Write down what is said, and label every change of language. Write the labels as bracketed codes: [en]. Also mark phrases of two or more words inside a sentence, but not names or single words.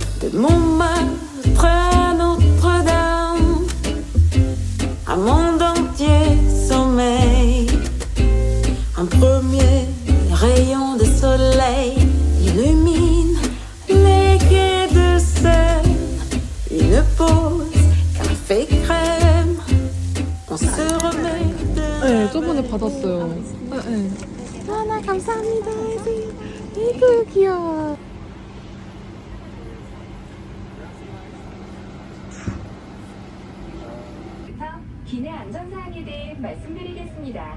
[fr] De Montmartre à Notre-Dame, un monde entier sommeille. Un premier rayon de soleil illumine les quais de Seine. Une pause, café crème, on se remet de. [ko] 네, 저번에 받았어요. 네. 하나 감사합니다. 아이고 귀여워. 기내 안전사항에 대해 말씀드리겠습니다.